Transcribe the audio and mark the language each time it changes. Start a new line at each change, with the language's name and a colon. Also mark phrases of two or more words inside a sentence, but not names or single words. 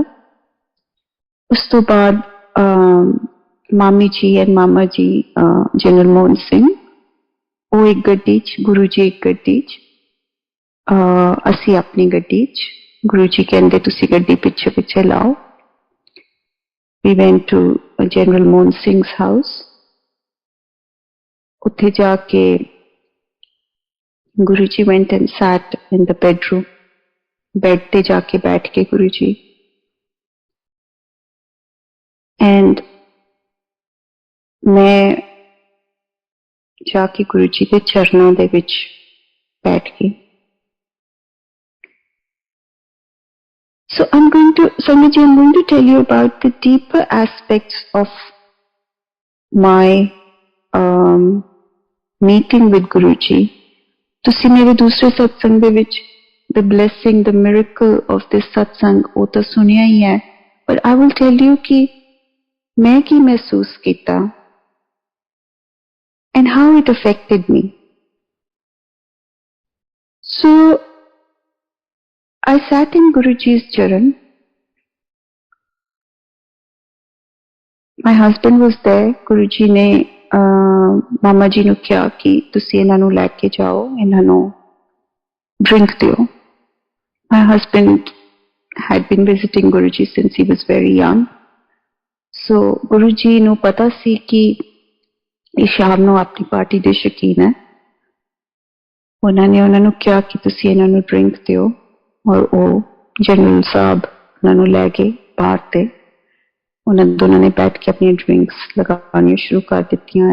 Punjabi: ਉਸ ਤੋਂ ਬਾਅਦ ਮਾਮੀ ਜੀ ਐਂਡ ਮਾਮਾ ਜੀ, ਜਨਰਲ ਮੋਹਨ ਸਿੰਘ, ਉਹ ਇੱਕ ਗੱਡੀ 'ਚ, ਗੁਰੂ ਜੀ ਇੱਕ ਗੱਡੀ 'ਚ, ਅਸੀਂ ਆਪਣੀ ਗੱਡੀ 'ਚ. ਗੁਰੂ ਜੀ ਕਹਿੰਦੇ ਤੁਸੀਂ ਗੱਡੀ ਪਿੱਛੇ ਪਿੱਛੇ ਲਾਓ.
English: We went to General Mohan Singh's house.
Punjabi: ਉੱਥੇ ਜਾ ਕੇ
English: ਗੁਰੂ ਜੀ went and sat in the bedroom.
Punjabi: ਬੈੱਡ ਤੇ ਜਾ ਕੇ ਬੈਠ ਕੇ ਗੁਰੂ ਜੀ, and ਮੈਂ ਜਾ ਕੇ ਗੁਰੂ ਜੀ ਦੇ ਚਰਨਾਂ ਦੇ ਵਿੱਚ ਬੈਠ ਗਈ.
English: So Sangat ji, I'm going to tell you about the deeper aspects of my meeting with Guruji.
Punjabi: ਤੁਸੀਂ ਮੇਰੇ ਦੂਸਰੇ ਸਤਸੰਗ ਦੇ ਵਿੱਚ
English: the blessing, the miracle of this satsang,
Punjabi: ਉਹ ਤਾਂ ਸੁਣਿਆ ਹੀ ਹੈ,
English: but I will tell you
Punjabi: ਕਿ ਮੈਂ ਕੀ ਮਹਿਸੂਸ ਕੀਤਾ
English: and how it affected me. So I sat in Guruji's charan. My husband was there.
Punjabi: ਗੁਰੂਜੀ ਨੇ ਮਾਮਾ ਜੀ ਨੂੰ ਕਿਹਾ ਕਿ ਤੁਸੀਂ ਇਹਨਾਂ ਨੂੰ ਲੈ ਕੇ ਜਾਓ, ਇਹਨਾਂ ਨੂੰ drink ਦਿਓ.
English: My husband had been visiting Guruji since he was very young.
Punjabi: So Guruji ਨੂੰ ਪਤਾ ਸੀ ਕਿ ਇਹ ਸ਼ਾਮ ਨੂੰ ਆਪਣੀ ਪਾਰਟੀ ਦੇ ਸ਼ੌਕੀਨ ਹੈ. ਉਹਨਾਂ ਨੇ ਉਹਨਾਂ ਨੂੰ ਕਿਹਾ ਕਿ ਤੁਸੀਂ ਇਹਨਾਂ ਨੂੰ drink ਦਿਓ, ਔਰ ਉਹ ਜਨਰਲ ਸਾਹਿਬ ਉਹਨਾਂ ਨੂੰ ਲੈ ਗਏ ਬਾਹਰ ਤੇ. ਉਹਨਾਂ ਦੋਨਾਂ ਨੇ ਬੈਠ ਕੇ ਆਪਣੀਆਂ ਡਰਿੰਕਸ ਲਗਾਉਣੀਆਂ ਸ਼ੁਰੂ ਕਰ ਦਿੱਤੀਆਂ.